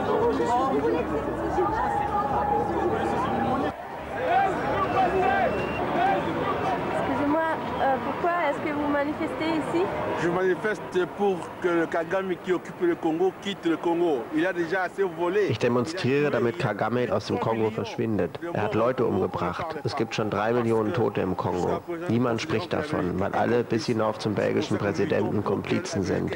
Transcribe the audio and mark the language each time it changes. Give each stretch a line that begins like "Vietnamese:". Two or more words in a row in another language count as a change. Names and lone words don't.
French: Excusez-moi, pourquoi est-ce que vous manifestez ici? Je manifeste pour que le Kagame qui occupe le Congo quitte le Congo. Il a déjà assez volé.
German: Ich demonstriere, damit Kagame aus dem Kongo verschwindet. Er hat Leute umgebracht. Es gibt schon 3 Millionen Tote im Kongo. Niemand spricht davon, weil alle bis hinauf zum belgischen Präsidenten Komplizen sind.